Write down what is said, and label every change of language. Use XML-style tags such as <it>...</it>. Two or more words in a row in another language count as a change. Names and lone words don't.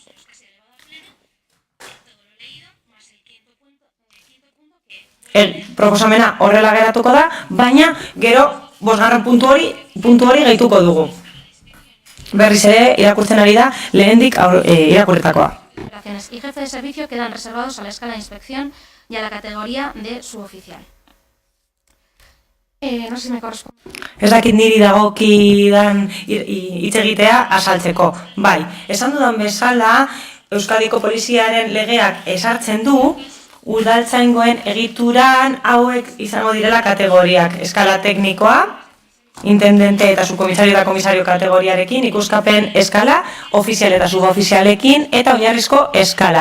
<eu>Proposamena horrela geratuko da, baina gero 5. puntu hori gehituko dugu. Berriz ere irakurtzen ari da lehendik irakurritakoa.</eu> <es>Y jefe de servicio quedan reservados a la escala de inspección y a la categoría de suboficial. No sé si me corresponde.</es> <eu>Ez dakit niri dagokidan hitz egitea azaltzeko. Bai, esan dudan bezala, Euskadiko Poliziaren legeak ezartzen du, udaltzaingoen egituran hauek izango direla kategoriak. Eskala teknikoa, intendente eta subkomisario eta komisario kategoriarekin, ikuskapen eskala, ofizial eta subofizialekin, eta oinarrizko eskala.</eu>